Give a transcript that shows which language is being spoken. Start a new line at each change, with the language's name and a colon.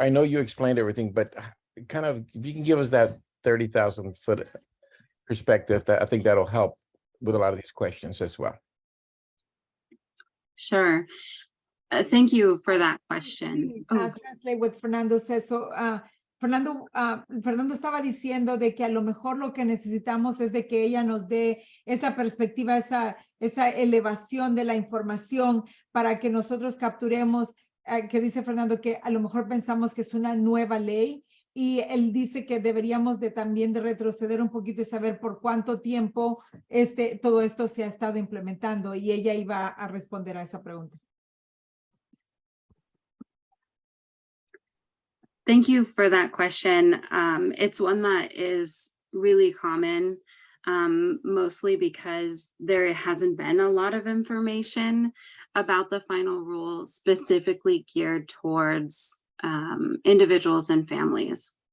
English: I know you explained everything, but kind of, if you can give us that 30,000 foot perspective, that I think that'll help with a lot of these questions as well. Sure. Thank you for that question. Translate what Fernando says.
Spanish: So, Fernando estaba diciendo de que a lo mejor lo que necesitamos es de que ella nos dé esa perspectiva, esa elevación de la información para que nosotros capturemos, que dice Fernando que a lo mejor pensamos que es una nueva ley, y él dice que deberíamos también de retroceder un poquito y saber por cuánto tiempo todo esto se ha estado implementando, y ella iba a responder a esa pregunta.
English: Thank you for that question. It's one that is really common, mostly because there hasn't been a lot of information about the final rule specifically geared towards individuals and families.